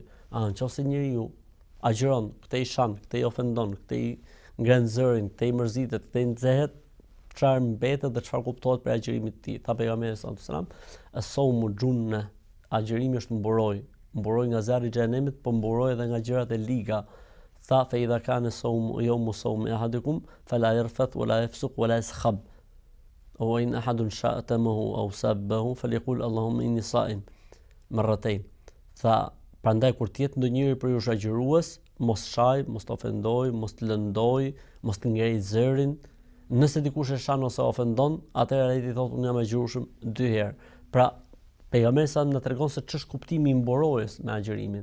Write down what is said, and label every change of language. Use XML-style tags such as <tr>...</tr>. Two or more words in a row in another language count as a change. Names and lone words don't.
<sq>Nëse njeriu agjëron, këtë i shan, këtë i ofendon, këtë i ngren zërin, këtë i mërzitet, këtë i nxehet, çfarë mbetet dhe çfarë kuptohet për agjërimin e tij. Tha pejgamberi</sq> <ar>صلى الله عليه وسلم, الصوم جنة,</ar> <sq>agjërimi është mburoj nga zjarri i xhenemit, po mburoj edhe nga gjërat e liga.</sq> <ar>Tha فإذا كان صوم يوم صوم أحدكم فلا يرفث ولا يفسق ولا يصخب. وإن أحد شاتمه أو سابه فليقل اللهم إني صائم مرتين.</ar> <sq>Tha prandaj kur të jetë ndonjëri për ju agjërues, mos shaj, mos të ofendoj, mos të lëndoj, mos të ngrej zërin. Nëse dikush e shan ose ofendon, atëherë ai i thotë unë jam i gjurshëm 2 herë. Pra pejgamberi sa na tregon se ç'është kuptimi i mburojës me agjërimin.</sq>